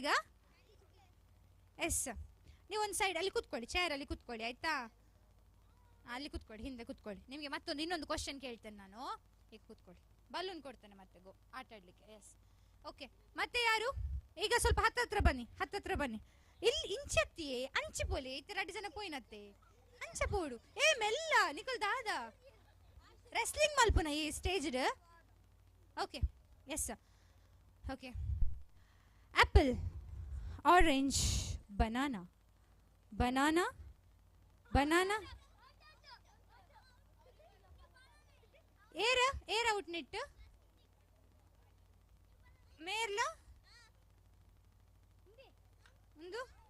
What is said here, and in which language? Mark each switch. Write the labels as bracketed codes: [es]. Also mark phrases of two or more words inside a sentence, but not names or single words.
[kn] ಎಸ್. ನೀವು ಒಂದು ಸೈಡ್ ಅಲ್ಲಿ ಕೂತ್ಕೊಳ್ಳಿ, ಚೇರ್ ಅಲ್ಲಿ ಕೂತ್ಕೊಳ್ಳಿ ಆಯ್ತಾ? ಅಲ್ಲಿ ಕೂತ್ಕೊಳ್ಳಿ, ಹಿಂದೆ ಕೂತ್ಕೊಳ್ಳಿ. ನಿಮಗೆ ಮತ್ತೊಂದು ಇನ್ನೊಂದು ಕ್ವಶನ್ ಕೇಳ್ತೇನೆ ನಾನು. ಈಗ ಕೂತ್ಕೊಳ್ಳಿ, ಬಲೂನ್ ಕೊಡ್ತೇನೆ ಮತ್ತೆ ಆಟ ಆಡ್ಲಿಕ್ಕೆ. [en] yes, okay. [kn] ಮತ್ತೆ ಯಾರು? ಈಗ ಸ್ವಲ್ಪ ಹತ್ತತ್ರ ಬನ್ನಿ, ಹತ್ತತ್ರ ಬನ್ನಿ. [tcy] ಇಲ್ಲಿ ಇಂಚತ್ತಿಯೇ ಅಂಚಿ ಪೋಲಿ ಇತ್ತೆ 2 ಜನ ಪೋಯಿನತ್ತೆ ಅಂಚ ಪೋಡು. ಮೆಲ್ಲ ನಿಕಲ್ ದಾದ ರೆಸ್ಲಿಂಗ್ ಮಲ್ಪುನ ಈ ಸ್ಟೇಜ್. [en] okay, yes, okay. apple, orange, banana, banana, banana. [tcy] ಏರ ಔಟ್ನೆಟ್ ಮೇರ್ಲ ಒಂದು.